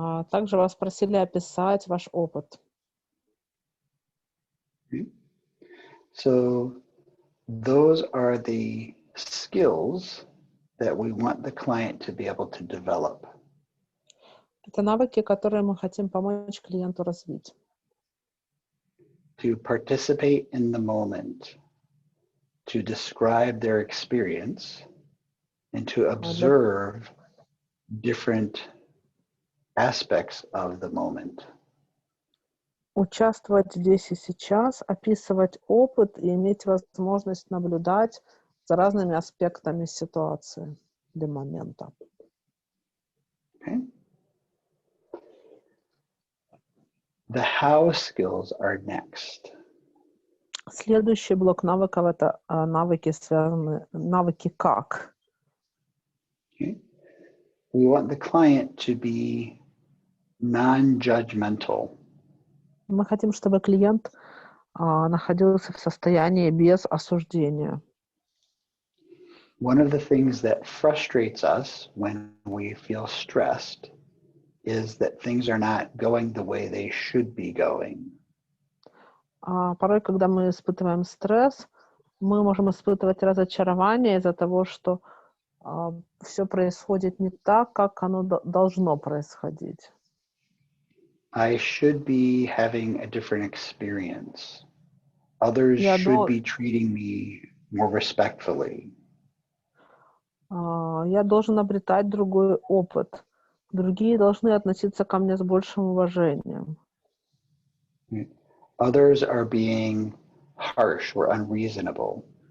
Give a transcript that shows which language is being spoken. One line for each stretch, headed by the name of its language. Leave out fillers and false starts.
Russian: Также вас просили описать ваш опыт.
English: So those are the skills that we want the client to be able to develop.
Russian: Это навыки, которые мы хотим помочь клиенту развить.
English: To participate in the moment, to describe their experience, and to observe different aspects of the moment.
Russian: Участвовать здесь и сейчас, описывать опыт и иметь возможность наблюдать за разными аспектами ситуации или момента.
English: Okay? The how skills are next.
Russian: Следующий блок навыков — это навыки, навыки как.
English: Okay? We want the client to be non-judgmental.
Russian: Мы хотим, чтобы клиент находился в состоянии без осуждения.
English: One of the things that frustrates us when we feel stressed is that things are not going the way they should be going.
Russian: Порой, когда мы испытываем стресс, мы можем испытывать разочарование из-за того, что все происходит не так, как оно должно происходить.
English: I should be having a different experience. Others should be treating me more respectfully.
Russian: Я должен обретать другой опыт. Другие должны относиться ко мне с большим уважением.
English: Others are being harsh or unreasonable.